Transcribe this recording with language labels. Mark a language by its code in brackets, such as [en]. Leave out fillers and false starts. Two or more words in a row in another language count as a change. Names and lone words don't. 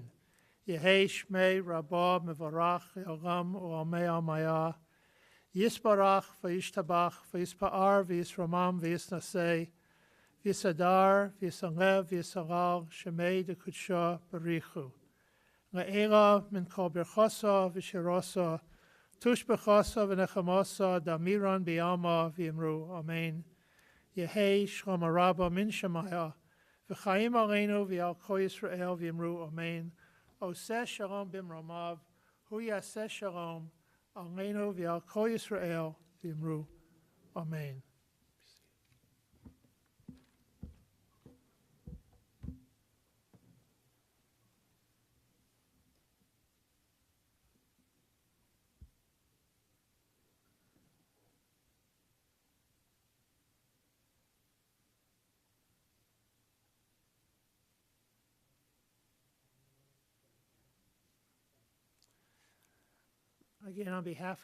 [arc] יהא שמיה רבא מברך יורם ועמי עלמיא, יתברך וישתבח ויתפאר ויתרומם ויתנשא, ויתהדר ויתעלה ויתהלל שמיה דקודשא בריך. לעילא מן כל ברכתא ושירתא, תושבחתא ונחמתא, דאמירן בעלמא ואמרו, אמן. יהא שלמא רבא מן שמיא, [he] וחיים עלינו ועל כל ישראל [arc] ואמרו, אמן. [he] עושה שלום במרומיו, הוא יעשה שלום, עלינו ועל כל ישראל ואמרו, Amen. [en] Again, on behalf